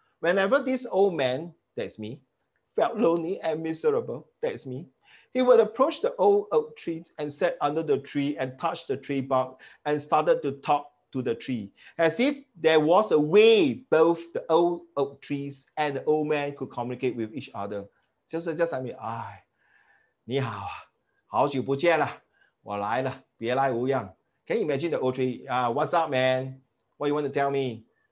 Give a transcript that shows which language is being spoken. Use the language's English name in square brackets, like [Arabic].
[English] Whenever this old man, that's me, felt lonely and miserable, that's me, he would approach the old oak tree and sat under the tree and touch the tree bark and started to talk to the tree, as if there was a way both the old oak trees and the old man could communicate with each other. [Chinese] Just like me, 你好啊，好久不见了，我来了，别来无恙. [English] Can you imagine the old tree? What's up, man? What you want to tell me?